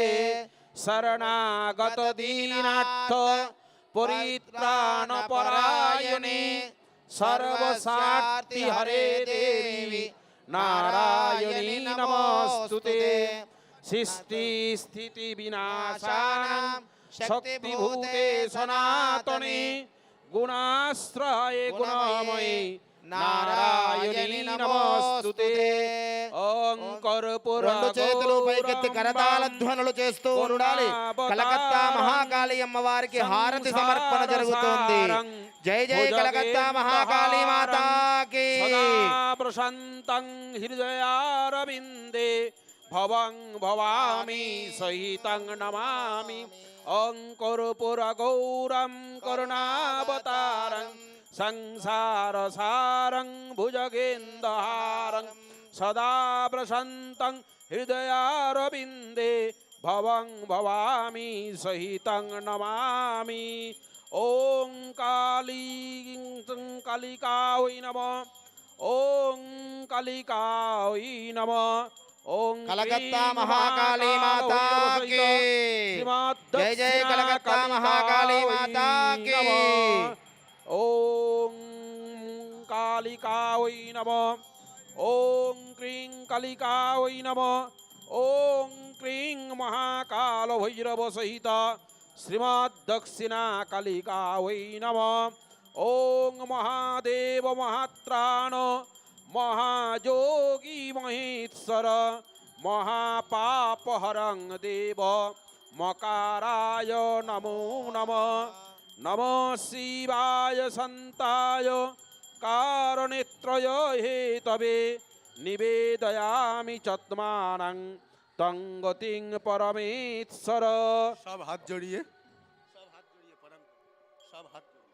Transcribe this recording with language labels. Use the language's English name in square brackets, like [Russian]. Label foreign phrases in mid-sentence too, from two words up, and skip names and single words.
[Sanskrit] శరణాగత దీనార్థ పరిత్రాణ పరాయణే సర్వసార్థి హరే దేవి నారాయణి నమస్తుతే. సృష్టి స్థితి వినాశానాం शक्तिभूते सनातने गुणाश्रये गुणमये నారాయణి నమోస్తుతే ఓం కర్పూర [Telugu] రెండు చేతులు పైకెత్తి కరతాళ ధ్వనులు చేస్తూ ఉండాలి. కలకత్తా మహాకాళి అమ్మవారికి హారతి సమర్పణ జరుగుతుంది. [Hindi] जय जय कलकत्ता महाकाली माता की. [Sanskrit] ప్రశాంతం హృదయారవిందే భవం భవామి సహితం నమామి. ఓం కర్పూర గౌరం కరుణావతారం संसार सारं भुजगेन्दहारं सदा प्रशान्तं हृदयारविन्दे भवं भवामि सहितं नमामि. ॐ कालिकायै नमः. ॐ कालिकायै नमः. ॐ [Hindi] कलकत्ता महाकाली माता की जय जय कलकत्ता महाकाली माता की. [Sanskrit] ओम कालिकायै नमः. ओम क्रीं कालिकायै नमः. ओम क्रीं महाकाल भैरव सहित श्रीमद्दक्षिणा कालिकायै नमः. ओम महादेव महात्राण महायोगी महेश्वर महापापहरं देव मकाराय नमो नमः. नमो शिवाय संताय कारणेत्रय हेतवे निवेदयामि चत्मानं तंगतिं परमेश्वर. [Hindi] सब हाथ जोड़िए, सब हाथ जोड़िए, परम सब हाथ